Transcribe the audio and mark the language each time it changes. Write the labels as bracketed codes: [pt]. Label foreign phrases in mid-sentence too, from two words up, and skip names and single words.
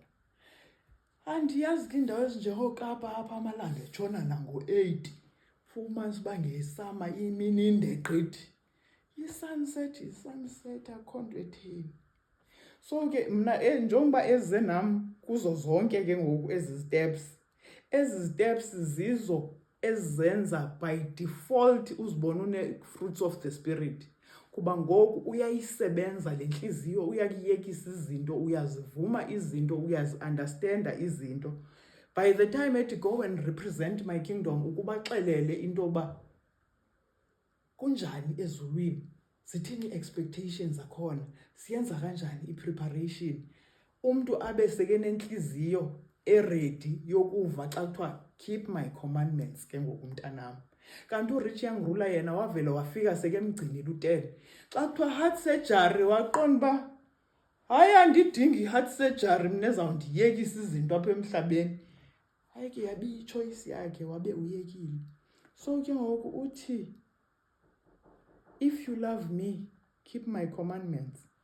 [xh] Andiyazi ke iindawo ezinjengoKapa apha amalanga etshona nango-8, fumanisa uba ngesama imini inde gqithi. I-sunset akho nto etheni. So ke mna njengoba eze nam kuzo zonke ke ngoku ezi steps zizo ezenza [en] by default [xh] uzibona une- [en] fruits of the spirit. [xh] Kuba ngoku uyayisebenza le ntliziyo, uyakuyekisa izinto, uyazivuma izinto, uyazi-understanda izinto. [en] By the time ethi go and represent my kingdom, [xh] ukubaxelele into yoba kunjani ezulwini, zithini i-expectations zakhona, siyenza kanjani i-preparation. Umntu abe seke nentliziyo eredi yokuva xa kuthiwa [en] keep my commandments [xh] ke ngoku mntanam. Kanti uRich Young Ruler yena wavela wafika sekemgcinile uTele. Xa kuthiwa [en] heart surgery [xh] waqonda uba hayi andidingi i- [en] heart surgery [xh] mna ezawundiyekisa izinto apha emhlabeni. Hayi ke yabe ichoice yakhe wabe uyekile. So ke ngoku uthi, [en] if you love me, keep my commandments.